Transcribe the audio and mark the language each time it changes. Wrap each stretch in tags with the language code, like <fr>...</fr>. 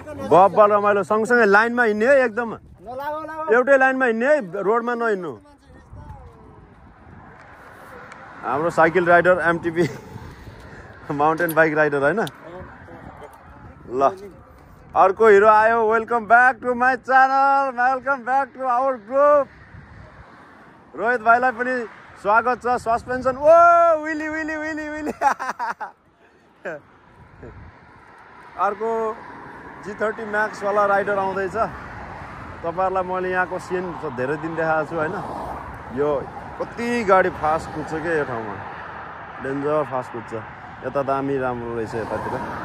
<ne>बब्बल रमाइलो, सँगसँगै लाइनमा हिँड्ने है, एकदम एउटै लाइनमा हिँड्ने है, रोडमा नहिँड्नु। हाम्रो cycle rider MTV mountain bike rider होइन। ल अर्को हिरो आयो।</ne> <en>Welcome back to my channel, welcome back to our group.</en> <ne>Rohit भाइलाई पनि स्वागत छ। सस्पेन्सन ओ विली विली विली विली। अर्को G30 Max वाला राइडर आउँदैछ। तपाईहरुलाई मैले यहाँको सिन धेरै दिन देखाएको छु हैन। यो कति गाडी फास्ट कुद्छ के यो ठाउँमा, डेन्जर फास्ट कुद्छ। यता दामी राम्रो रहेछ यतातिर।</ne>